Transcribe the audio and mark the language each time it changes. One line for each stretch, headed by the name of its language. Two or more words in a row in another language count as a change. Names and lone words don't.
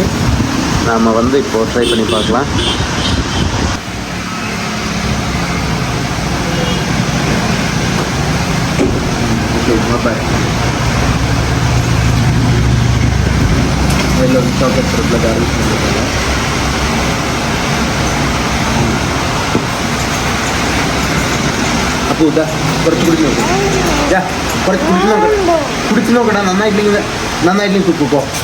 Tamil: நாம் வந்து இப்போது ட்ரை பண்ணி பார்க்கலாம். சாக்லேட் சிரப்பில் கார்லிக் பண்ணியிருக்காங்க.
Malayalam: அப்போ இதா കുറച്ച് കുടിച്ച് നോക്ക്. കുറച്ച് കുടിച്ച് നോക്കടാ. നന്നായിട്ടില്ലെങ്കിൽ കുക്കോ.